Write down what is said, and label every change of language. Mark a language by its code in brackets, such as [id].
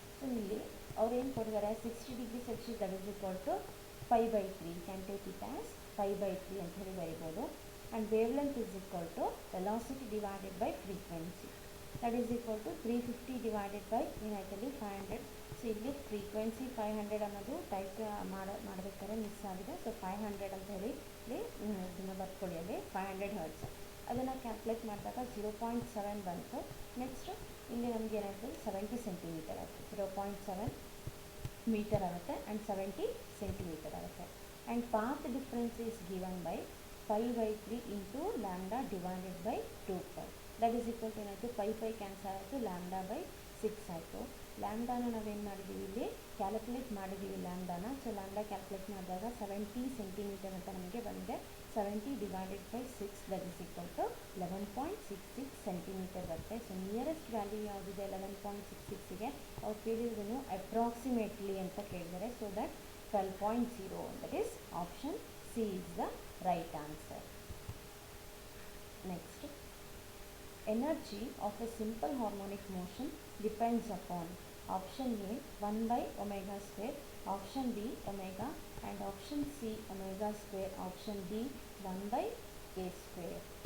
[en] so [kn] ಇಲ್ಲಿ ಅವ್ರು ಏನು ಕೊಟ್ಟಿದ್ದಾರೆ, [en] 60 degree Celsius that is equal to 5/3. Can take it as 5/3 [kn] ಅಂತ ಹೇಳಿ ಬರಿಬೋದು. [en] and wavelength is equal to velocity divided by frequency. That is equal to 350 divided by ಏನಾಯ್ತಲ್ಲಿ 500. [kn] So ಇಲ್ಲಿ frequency 500 ಅನ್ನೋದು type ಮಾಡಬೇಕಾದ್ರೆ ಮಿಸ್ ಆಗಿದೆ. ಸೊ 500 ಅಂತ ಹೇಳಿ ಇಲ್ಲಿ ಇದನ್ನು ಬರ್ಕೊಳ್ಳಿ, ಅಲ್ಲಿ 500 ಹರ್ಟ್ಸ್. ಅದನ್ನು ಕ್ಯಾಲ್ಕುಲೇಟ್ ಮಾಡಿದಾಗ 0.7 ಬಂತು. ನೆಕ್ಸ್ಟು ಇಲ್ಲಿ ನಮಗೆ ಏನಾಯ್ತು 70 ಸೆಂಟಿಮೀಟರ್ ಆಯಿತು. 0.7 ಮೀಟರ್ ಆಗುತ್ತೆ ಆ್ಯಂಡ್ 70 ಸೆಂಟಿಮೀಟರ್ ಆಗುತ್ತೆ. [en] And path difference is given by 5/3 into lambda divided by 2π. [kn] That is equal to ಏನಾಯಿತು 5 ಕ್ಯಾನ್ಸಲ್ ಆಯಿತು, λ/6 ಆಯಿತು. ಲ್ಯಾಂಡಾನ ನಾವೇನು ಮಾಡಿದ್ದೀವಿ ಇಲ್ಲಿ ಕ್ಯಾಲ್ಕುಲೇಟ್ ಮಾಡಿದ್ದೀವಿ ಲ್ಯಾಂಡಾನ. ಸೊ ಲ್ಯಾಂಡಾ ಕ್ಯಾಲ್ಕುಲೇಟ್ ಮಾಡಿದಾಗ 70 ಸೆಂಟಿಮೀಟರ್ ಅಂತ ನಮಗೆ ಬಂದಿದೆ. [en] 70 divided by 6 that is equal to 11.66 centimetre [kn] ಬರುತ್ತೆ. ಸೊ ನಿಯರೆಸ್ಟ್ ವ್ಯಾಲ್ಯೂ ಯಾವುದಿದೆ 11.66ಗೆ ಅವ್ರು ಕೇಳಿರೋದನ್ನು ಅಪ್ರಾಕ್ಸಿಮೇಟ್ಲಿ ಅಂತ ಕೇಳಿದ್ದಾರೆ. [en] So that 12.0, that is option C is the right answer. Next, energy of a simple harmonic motion depends upon option A 1 by omega square, option B omega, and option C omega square, option D 1 by a square.